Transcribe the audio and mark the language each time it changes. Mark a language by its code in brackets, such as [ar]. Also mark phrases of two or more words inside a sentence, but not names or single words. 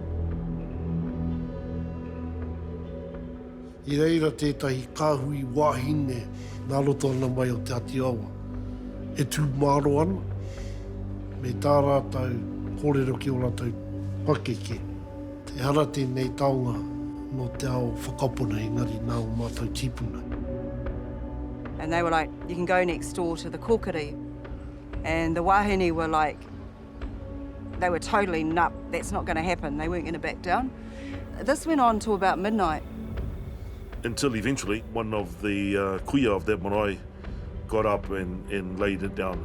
[mi] I reira tētahi kāhui wāhine nā roto ana mai o te Atiawa. E tū māro ana, me tā rātou kōrero ki o rātou pakeke. Te hara tēnei taonga no te ao whakapuna engari nā o mātou tipuna. [en] And they were like, you can go next door to the kokiri. And the wahine were like, they were totally nup, that's not going to happen. They weren't going to back down. This went on till about midnight. Until eventually, one of the kuia of that marae got up and laid it down.